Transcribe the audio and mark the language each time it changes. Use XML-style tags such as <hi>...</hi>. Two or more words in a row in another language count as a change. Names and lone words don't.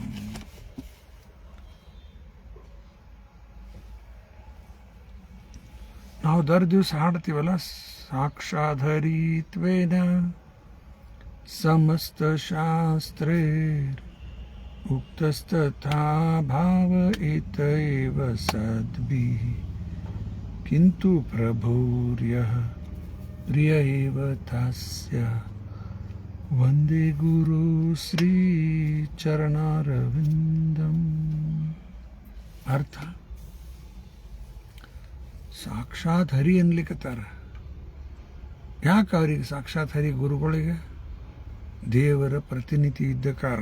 <kn>ನಾವು ದರ್ ದಿವಸ ಹಾಡ್ತೀವಲ್ಲ, ಸಾಕ್ಷಾಧರಿತ್ವೇನ</kn> <sa>ಸಮಸ್ತ ಶಾಸ್ತ್ರೇ ಉಕ್ತಸ್ತಥಾ ಭಾವ ಏತೈವ ಸದ್ಭಿಃ ಕಿಂತು ಪ್ರಭುರ್ಯಃ ಪ್ರಿಯ ಏವ ತಸ್ಯ ವಂದೇ ಗುರು ಶ್ರೀ ಚರಣಾರವಿಂದಂ.</sa> <kn>ಅರ್ಥ, ಸಾಕ್ಷಾತ್ ಹರಿ ಅನ್ಲಿಕ್ಕತ್ತಾರ. ಯಾಕೆ ಅವರಿಗೆ ಸಾಕ್ಷಾತ್ ಹರಿ? ಗುರುಗಳಿಗೆ ದೇವರ ಪ್ರತಿನಿಧಿ ಇದ್ದ ಕಾರಣ.</kn>